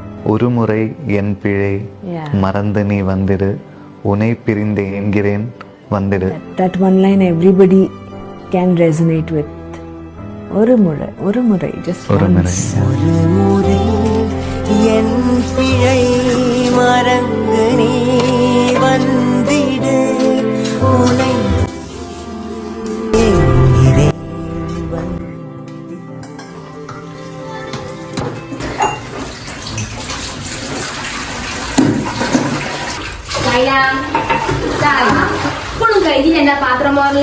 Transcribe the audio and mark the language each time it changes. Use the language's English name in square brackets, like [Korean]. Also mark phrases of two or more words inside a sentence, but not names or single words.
[Tamil] ஒரு முறை என் பிழை மறந்து நீ வந்திடு உனை பிரிந்து என்கிறேன் வந்திடு. [English] That one line everybody can resonate with. [Tamil] ஒரு முறை just ஒரு முறை. ஒரு முறை என் பிழை மறந்து நீ வந்திடு உனை [Malayalam] ഇപ്പോഴും കഴിഞ്ഞില്ല എന്റെ പാത്രം മോറല്.